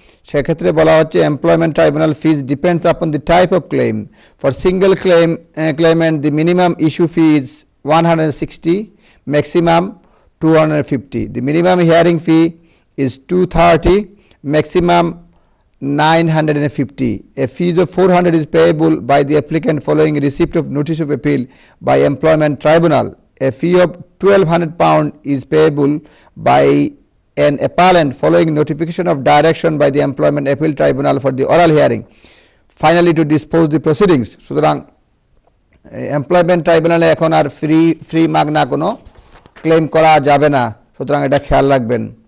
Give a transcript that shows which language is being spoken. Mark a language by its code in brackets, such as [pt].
[bn] সেক্ষেত্রে বলা হচ্ছে [en] Employment tribunal fees depends upon the type of claim. For single claimant the minimum issue fee is 160, maximum 250. The minimum hearing fee is 230, maximum 950. A fee of 400 is payable by the applicant following receipt of notice of appeal by employment tribunal. A fee of £1,200 is payable by an appellant following notification of direction by the employment appeal tribunal for the oral hearing. Finally, to dispose the proceedings. [bn] সুতরাং employment ট্রাইব্যুনালে এখন আর free মাগনা কোনো claim করা যাবে না, সুতরাং এটা খেয়াল রাখবেন।